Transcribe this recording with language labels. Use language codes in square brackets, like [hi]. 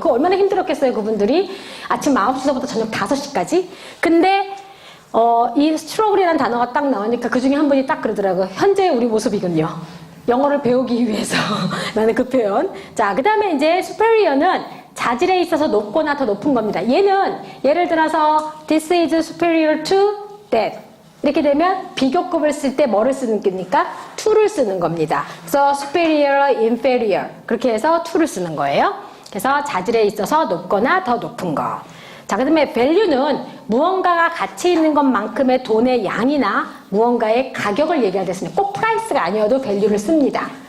[ko] 그거 얼마나 힘들었겠어요, 그분들이. 아침 9시서부터 저녁 5시까지. 근데 이 struggle이라는 단어가 딱 나오니까 그 중에 한 분이 딱 그러더라고요. 현재 우리 모습이군요. 영어를 배우기 위해서. 라는 그 표현. 자, 그 다음에 이제 superior는 자질에 있어서 높거나 더 높은 겁니다. 얘는 예를 들어서 [en] this is superior to that. [ko] 이렇게 되면 비교급을 쓸 때 뭐를 쓰는 겁니까? to를 쓰는 겁니다. 그래서 superior, inferior 그렇게 해서 to를 쓰는 거예요. 그래서 자질에 있어서 높거나 더 높은 거. 자, 그 다음에 value는 무언가가 가치 있는 것만큼의 돈의 양이나 무언가의 가격을 얘기할 때 쓰는 꼭 프라이스가 아니어도 value를 씁니다.